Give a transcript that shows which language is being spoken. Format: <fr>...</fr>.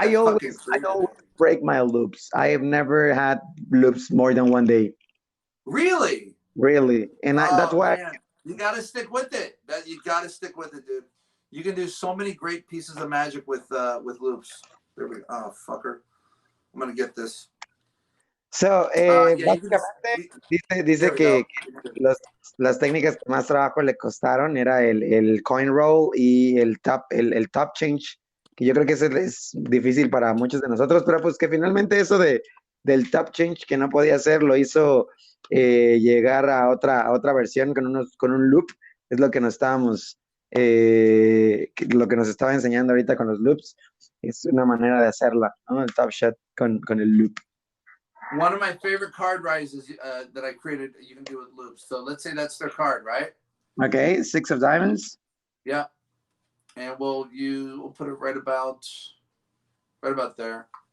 <en>I always break my loops. I have never had loops more than one day. Really? Really, and that's why you got to stick with it. You got to stick with it, dude. You can do so many great pieces of magic with loops. There we go. Oh, fucker. I'm gonna get this.</en> <es>So, básicamente dice que las técnicas que más trabajo le costaron era el coin roll y el top change, que yo creo que eso es difícil para muchos de nosotros, pero pues que finalmente eso del top change que no podía hacer lo hizo llegar a otra versión con un loop, es lo que nos lo que nos estaba enseñando ahorita con los loops, es una manera de hacerla, ¿no? El top shot con el loop.</es> <en>One of my favorite card rises that I created, you can do with loops. So let's say that's their card, right? Okay, 6 of diamonds. Yeah. And we'll put it right about there.</en>